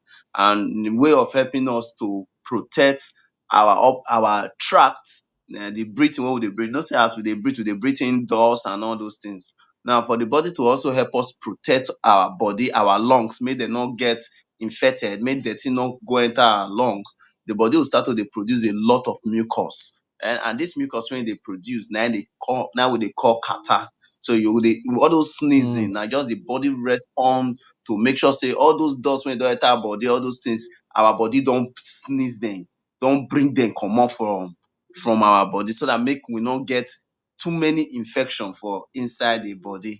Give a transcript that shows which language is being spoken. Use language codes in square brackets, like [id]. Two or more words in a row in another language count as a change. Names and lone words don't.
[pcm] And the way of helping us to protect our tract, the breathing, what we dey breathe. Not say as we dey breathe in dust and all those things. Now, for the body to also help us protect our body, our lungs, make dem no get infected, make dirty no go enter our lungs, the body will start to dey produce a lot of mucus. And this mucus wey e dey produce na we dey call catarrh. So you dey all those sneezing Mm. na just the body respond to make sure say all those dust wey don enter our body, all those things, our body don sneeze dem, don bring dem comot from our body, so that make we no get too many infection for inside the body.